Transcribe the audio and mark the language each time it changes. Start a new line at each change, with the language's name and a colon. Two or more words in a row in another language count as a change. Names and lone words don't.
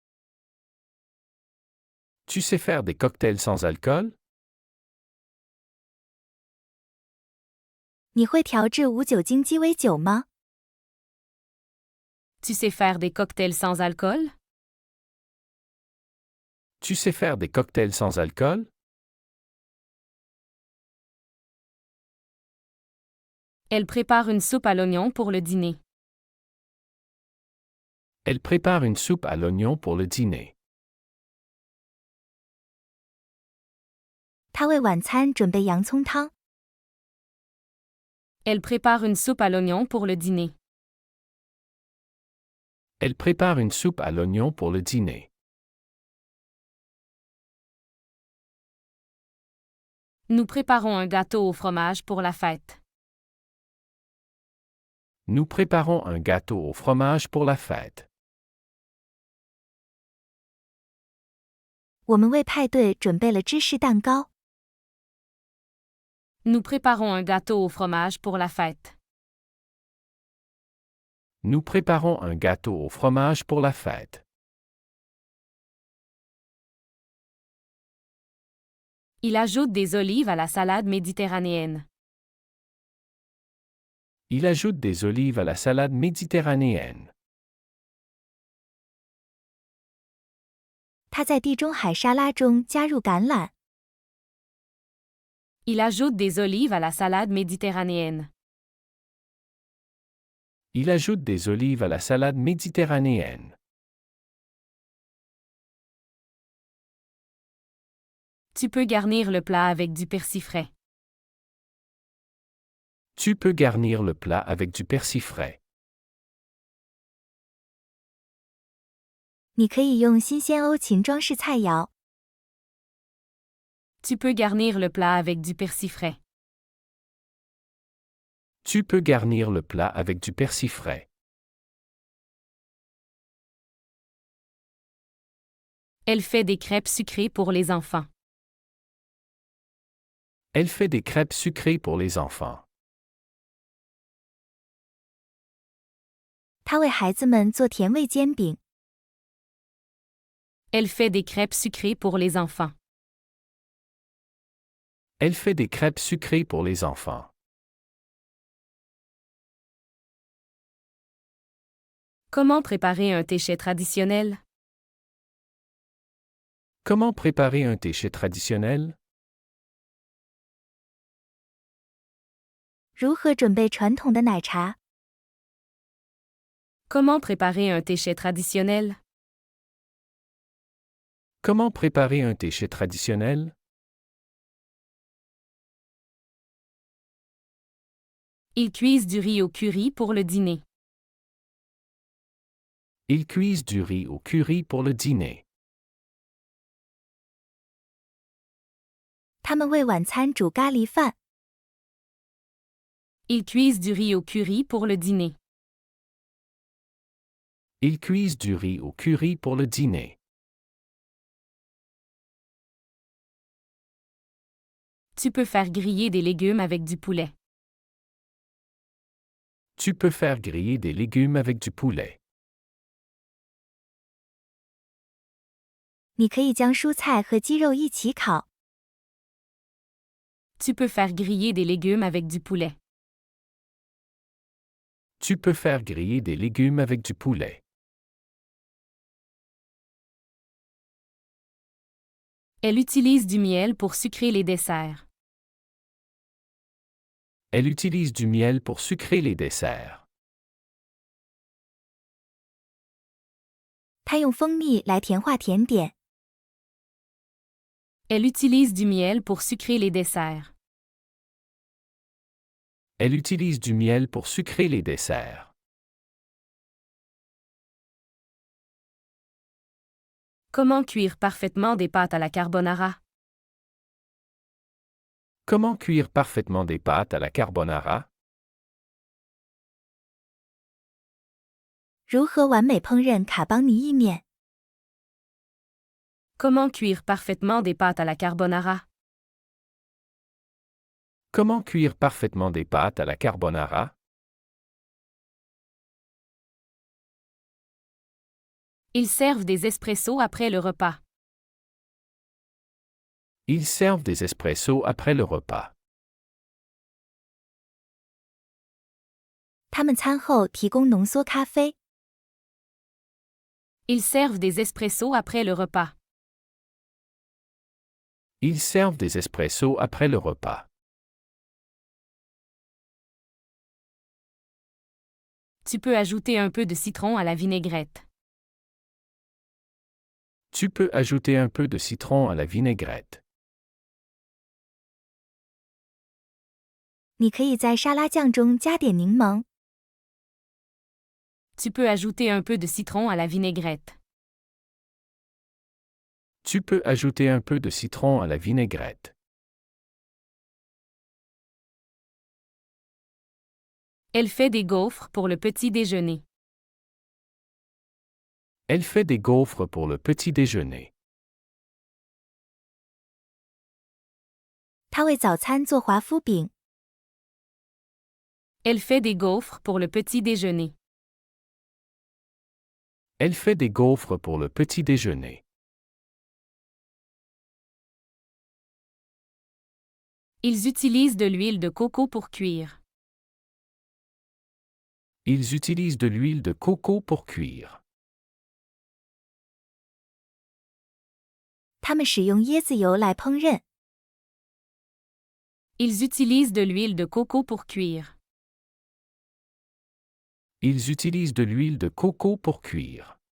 French: Tu sais faire des cocktails sans alcool?
Chinese: 你会调制无酒精鸡尾酒吗？
French: Tu sais faire des cocktails sans alcool? Tu sais faire des cocktails sans alcool? Elle prépare une soupe à l'oignon pour le dîner. Elle prépare une soupe à l'oignon pour le dîner.
Chinese: 他为晚餐准备洋葱汤。
French: Elle prépare une soupe à l'oignon pour le dîner. Elle prépare une soupe à l'oignon pour le dîner. Nous préparons un gâteau au fromage pour la fête. Nous préparons un gâteau au fromage pour la fête.
Chinese: 我们为派对准备了芝士蛋糕。
French: Nous préparons un gâteau au fromage pour la fête. Nous préparons un gâteau au fromage pour la fête. Il ajoute des olives à la salade méditerranéenne. Il ajoute des olives à la salade méditerranéenne.
Chinese: 他在地中海沙拉中加入橄榄。
French: Il ajoute des olives à la salade méditerranéenne. Il ajoute des olives à la salade méditerranéenne. Tu peux garnir le plat avec du persil frais. Tu peux garnir le plat avec du persil frais.
Chinese: 你可以用新鲜欧芹装饰菜肴。
French: Tu peux garnir le plat avec du persil frais. Tu peux garnir le plat avec du persil frais. Elle fait des crêpes sucrées pour les enfants. Elle fait des crêpes sucrées pour les enfants.
Chinese: 他为孩子们做甜味煎饼。
French: Elle fait des crêpes sucrées pour les enfants. Elle fait des crêpes sucrées pour les enfants. Comment préparer un téché traditionnel? Comment préparer un téché traditionnel?
Chinese: 如何准备传统的奶茶？
French: Comment préparer un téché traditionnel? Comment préparer un téché traditionnel? Ils cuisent du riz au curry pour le dîner. Ils cuisent du riz au curry pour le dîner.
Chinese: 他们为晚餐煮咖喱饭。
French: Ils cuisent du riz au curry pour le dîner. Ils cuisent du riz au curry pour le dîner. Tu peux faire griller des légumes avec du poulet. Tu peux faire griller des légumes avec du poulet.
Chinese: 你可以将蔬菜和鸡肉一起烤。
French: Tu peux faire griller des légumes avec du poulet. Tu peux faire griller des légumes avec du poulet. Elle utilise du miel pour sucrer les desserts. Elle utilise du miel pour sucrer les desserts.
Chinese: 他用蜂蜜来甜化甜点。
French: Elle utilise du miel pour sucrer les desserts. Elle utilise du miel pour sucrer les desserts. Comment cuire parfaitement des pâtes à la carbonara? Comment cuire parfaitement des pâtes à la carbonara?
Chinese: 如何完美烹饪卡邦尼意面？
French: Comment cuire parfaitement des pâtes à la carbonara? Comment cuire parfaitement des pâtes à la carbonara? Ils servent des espressos après le repas. Ils servent des espressos après le repas.
Chinese: 他们餐后提供浓缩咖啡。
French: Ils servent des espressos après le repas. Ils servent des espressos après le repas. Tu peux ajouter un peu de citron à la vinaigrette. Tu peux ajouter un peu de citron à la vinaigrette.
Chinese: 你可以在沙拉酱中加点柠檬。
French: Tu peux ajouter un peu de citron à la vinaigrette. Tu peux ajouter un peu de citron à la vinaigrette. Elle fait des gaufres pour le petit déjeuner. Elle fait des gaufres pour le petit déjeuner.
Chinese: 她为早餐做华夫饼。
French: Elle fait des gaufres pour le petit déjeuner. Elle fait des gaufres pour le petit déjeuner. Ils utilisent de l'huile de coco pour cuire. Ils utilisent de l'huile de coco pour cuire.
Chinese: 他们使用椰子油来烹饪。
French: Ils utilisent de l'huile de coco pour cuire. Ils utilisent de l'huile de coco pour cuire.